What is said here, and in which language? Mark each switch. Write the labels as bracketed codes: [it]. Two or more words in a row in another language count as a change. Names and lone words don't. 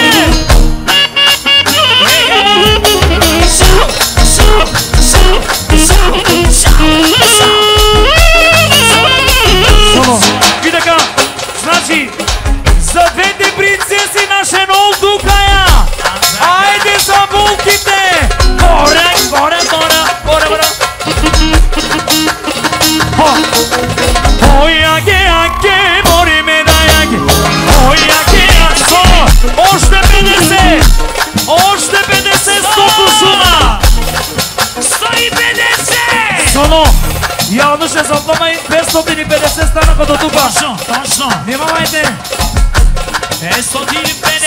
[bg] Соло, и така, значи, за двете принцеси на Шенол Духая, айде за булките! Горе, горе, горе, горе, горе! Ой, аге, мори ме да яге! Ой, аге, Соло! Още 50! Още 50, 100 кушума! 150! Соло! Явно ще запълна и 550 станаха до тук! Точно! Внимавайте! 550!